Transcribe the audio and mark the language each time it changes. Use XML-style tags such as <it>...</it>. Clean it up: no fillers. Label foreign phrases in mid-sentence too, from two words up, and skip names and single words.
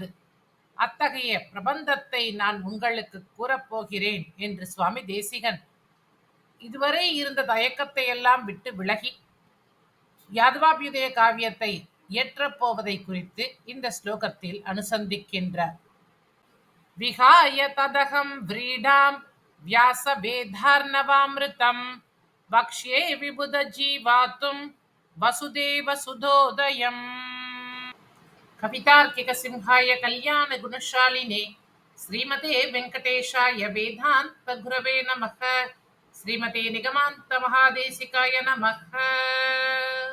<ta>அத்தகைய பிரபந்தத்தை நான் உங்களுக்கு கூறப்போகிறேன் என்று சுவாமி தேசிகன் இதுவரை இருந்த தயக்கத்தை எல்லாம் விட்டு விலகி யாதவாபியுதய காவியத்தை இயற்றப்போவதை குறித்து இந்த ஸ்லோகத்தில் அனுசந்திக்கின்றார்.</ta> <sa>विहाय तदहं व्रीडां व्यास वेदार्णवामृतं वक्ष्ये विबुध जीवातुं वसुदेव सुतोदयम्. कवितार्किक सिंहाय कल्याण गुणशालिने श्रीमते वेङ्कटेशाय वेदान्त गुरवे नमः. श्रीमते निगमान्त महादेशिकाय नमः.</sa>